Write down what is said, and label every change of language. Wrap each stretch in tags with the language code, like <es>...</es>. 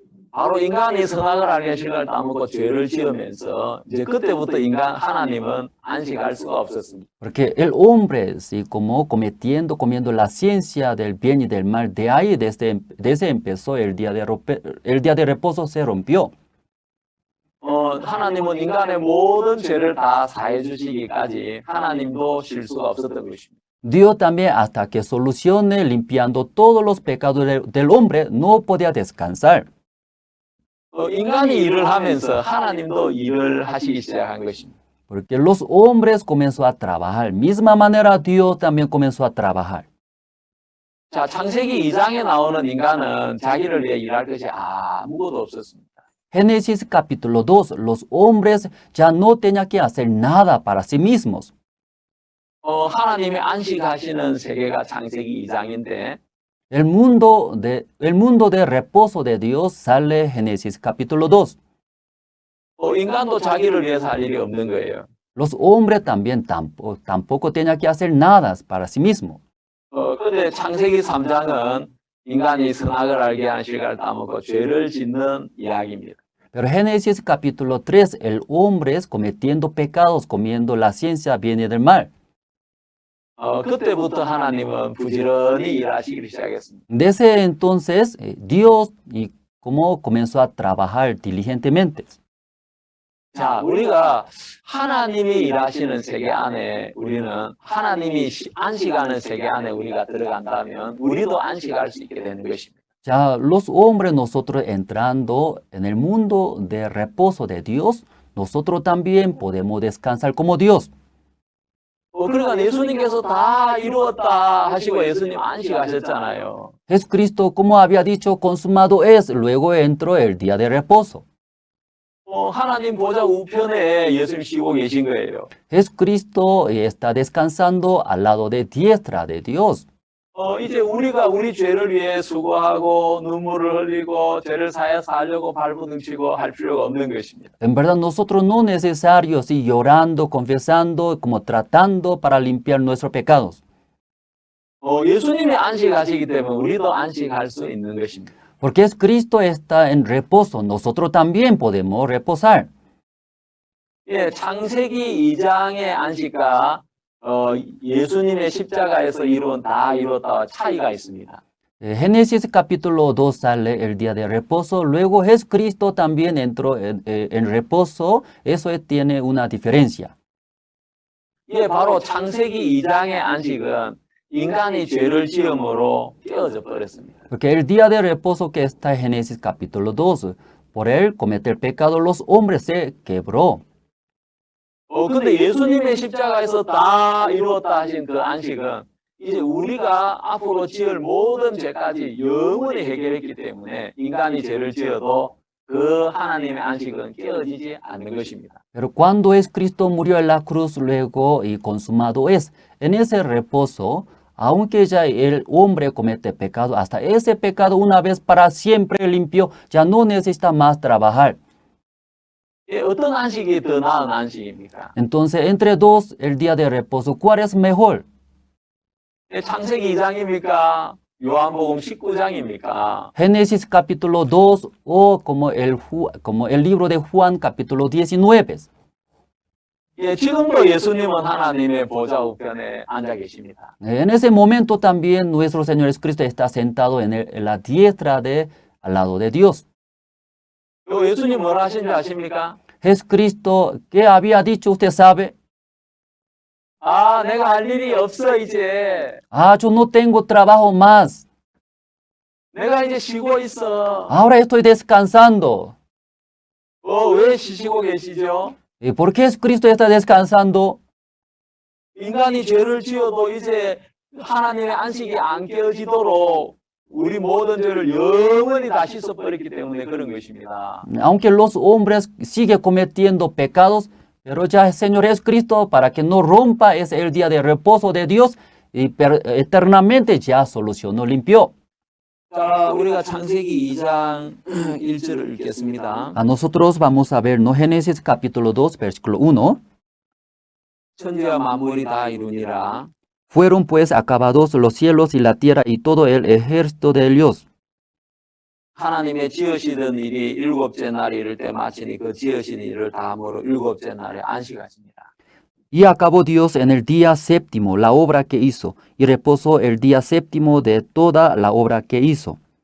<ko>바로 인간이 선악을 알게 시간을 따먹고 죄를 지으면서 이제 그때부터 하나님은 안식할 수가 없었습니다.</ko> <es>Porque el hombre, sí, como comiendo la ciencia del bien y del mal, de ahí desde empezó el día de reposo se rompió.</es> <ko>하나님은 인간의 모든 죄를 다 사해 주시기까지 하나님도 쉴 수가 없었던 것입니다.</ko> <es>Dios también hasta que solucione limpiando todos los pecados del hombre no podía descansar.</es> <ko>인간이 일을 하면서 하나님도 일을 하시기 시작한 것입니다.</ko> <es>Porque los hombres comenzó a trabajar. Misma manera Dios también comenzó a trabajar.</es> <ko>자, 창세기 2장에 나오는 인간은 자기를 위해 일할 것이 아무것도 없었습니다.</ko> <es>Génesis capítulo 2, los hombres ya no tenían que hacer nada para sí mismos.</es> <ko>하나님이 안식하시는 세계가 창세기 2장인데</ko> <es>El mundo de reposo de Dios sale Génesis capítulo 2.</es> <ko>인간도 자기를 위해서 할 일이 없는 거예요.</ko> <es>Los hombres también tampoco tenían que hacer nada para sí mismos.</es> <ko>그런데 창세기 3장은 인간이 선악을 알게 하는 시간을 따먹고 죄를 짓는 이야기입니다.</ko> <es>Pero Génesis capítulo 3, el hombre es cometiendo pecados, comiendo la ciencia bien y del mal.</es> <ko>그때부터 하나님은 부지런히 일하시기 시작했습니다.</ko> <es>Desde entonces, Dios como comenzó a trabajar diligentemente.</es> <ko>자, 우리가 하나님이 일하시는 세계 안에 우리는 하나님이 안식하는 세계 안에 우리가 들어간다면 우리도 안식할 수 있게 되는 것입니다.</ko> <es>Ya los hombres, nosotros entrando en el mundo de reposo de Dios, nosotros también podemos descansar como Dios.</es> <ko>그러니까 예수님께서 다 이루었다 하시고 예수님 안식하셨잖아요.</ko> <es>Jesucristo, como había dicho, consumado es, luego entró el día de reposo.</es> <ko>하나님 보좌 우편에 예수님 쉬고 계신 거예요.</ko> <es>Jesucristo está descansando al lado de diestra de Dios.</es> <ko>이제 우리가 우리 죄를 위해 수고하고 눈물을 흘리고 죄를 사해 살려고 발부둥치고 할 필요가 없는 것입니다.</ko> <es>En verdad, nosotros no es necesario seguir llorando, confesando, como tratando para limpiar nuestros pecados.</es> <ko>예수님이 안식하시기 때문에 우리도 안식할 수 있는 것입니다.</ko> <es>Porque Cristo está en reposo, nosotros también podemos reposar.</es> <ko>예, 창세기 2장의 안식과 예수님의 십자가에서 다 이루었다와 차이가 있습니다.</ko> <es>Génesis capítulo 2 sale el día de reposo, luego Jesucristo también entró en reposo, eso tiene una diferencia.</es> <ko>예, 바로 창세기 2장의 안식은 인간이 죄를 지음으로 깨어져 버렸습니다.</ko> <es>Porque el día de reposo que está en Génesis capítulo 2, por él cometer pecado, los hombres se quebró.</es> <ko>근데 예수님의 십자가에서 다 이루었다 하신 그 안식은 이제 우리가 앞으로 지을 모든 죄까지 영원히 해결했기 때문에 인간이 죄를 지어도 그 하나님의 안식은 깨어지지 않는 것입니다.</ko> <es>Pero cuando es Cristo murió en la cruz luego y consumado es, en ese reposo, aunque ya el hombre comete pecado, hasta ese pecado una vez para siempre limpio, ya no necesita más trabajar.</es> <ko>예, 어떤 안식이 더 나은 안식입니까?</ko> <es>Entonces, entre dos, el día de reposo, ¿cuál es mejor?</es> <ko>예, 창세기 2장입니까? 요한복음 19장입니까?</ko> <es>Génesis capítulo 2 o como el libro de Juan capítulo 19.</es> <ko>예, 지금도 예수님은 하나님의 보좌 우편에 앉아 계십니다.</ko> <es>En ese momento también nuestro Señor Jesucristo está sentado en la diestra al lado de Dios.</es> <ko>예수님 뭐라 하신 줄 아십니까?</ko> <es>Jesucristo, ¿qué había dicho? ¿Usted sabe?</es> <ko>내가 할 일이 없어 이제.</ko> <es>Yo no tengo trabajo más.</es> <ko>내가 이제 쉬고 있어.</ko> <es>Ahora estoy descansando.</es> <ko>왜 쉬시고 계시죠?</ko> <es>¿Y por qué Jesucristo está descansando?</es> <ko>인간이 죄를 지어도 이제 하나님의 안식이 안 깨어지도록 우리 모든 죄를 영원히 다 씻어버렸기 때문에 그런 것입니다.</ko> <es>Aunque los hombres siguen cometiendo pecados, pero ya el Señor Jesucristo, para que no rompa, es el día de reposo de Dios y eternamente ya solucionó, limpió.</es> <ko>자, 우리가 창세기 2장 1절을 읽겠습니다.</ko> <es>A nosotros vamos a ver, ¿no? Génesis capítulo 2, versículo 1.</es> <ko>천지와 만물이 다 이루니라.</ko> <es>Fueron pues acabados los cielos y la tierra y todo el ejército de Dios.</es> <ko>하나님의 지으시던 일이 일곱째 날이 이를 때 마치니 그 지으신 일을 다함으로 일곱째 날에 안식하십니다.</ko> <es>Y acabó Dios en el día séptimo la obra que hizo, y reposó el día séptimo de toda la obra que hizo.</es>